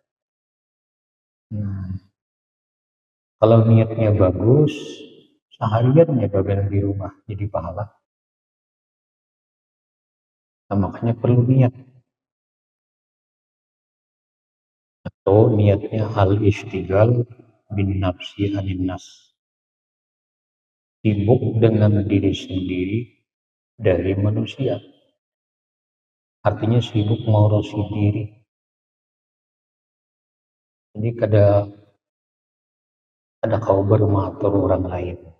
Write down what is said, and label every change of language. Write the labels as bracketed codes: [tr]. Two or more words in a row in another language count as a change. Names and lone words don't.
[bjn] Kalau niatnya bagus, sehariannya bagana di rumah jadi pahala. Nah, makanya perlu niat. Atau niatnya [ar] الاشتغال بالنفس عن الناس. [id] Sibuk dengan diri sendiri dari manusia. Artinya sibuk mengurusi diri. [bjn] Jadi kada kau bermatur orang lain.